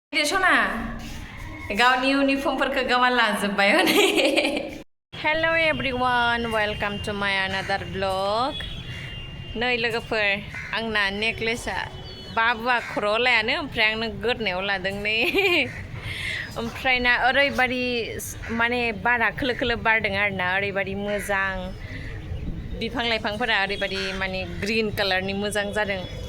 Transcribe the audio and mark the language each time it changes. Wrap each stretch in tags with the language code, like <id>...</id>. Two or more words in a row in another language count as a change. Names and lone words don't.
<brx>सना गावनि इउनिफर्मफोरखौ गावा लाजोब्बाय हनै</brx> <en>hello everyone welcome to my another blog</en> <brx>नै लोगोफोर आंना नेकलेसआ बाबुआ खर'आव लायानो ओमफ्राय आंनो गोदनायाव लादों नै ओमफ्राय ना ओरैबादि माने बारा खोलो खोलो बारदों आरोना ओरैबादि मोजां बिफां लाइफांफोरा ओरैबादि माने ग्रीन कालारनि मोजां जादों</brx>